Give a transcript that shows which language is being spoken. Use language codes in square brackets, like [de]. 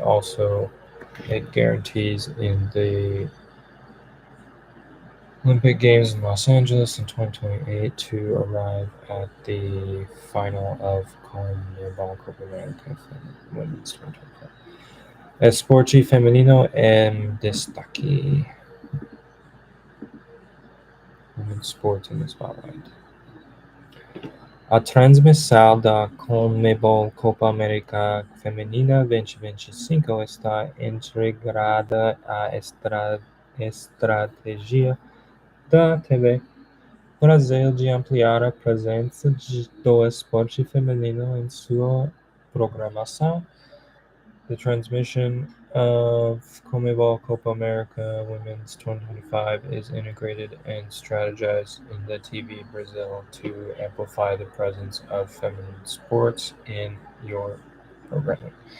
[en] Also, it guarantees in the Olympic Games in Los Angeles in 2028 to arrive at the final of Conmebol Copa America Women's 2025. [pt] Esporte feminino en destaque. [en] Women's sports in the spotlight. [pt] A transmissão da Conmebol Copa América Feminina 2025 está integrada à estratégia da TV Brasil de ampliar a presença do esporte feminino em sua programação. [en] The transmission of CONMEBOL Copa America Women's 2025 is integrated and strategized in the TV Brazil to amplify the presence of feminine sports in your programming.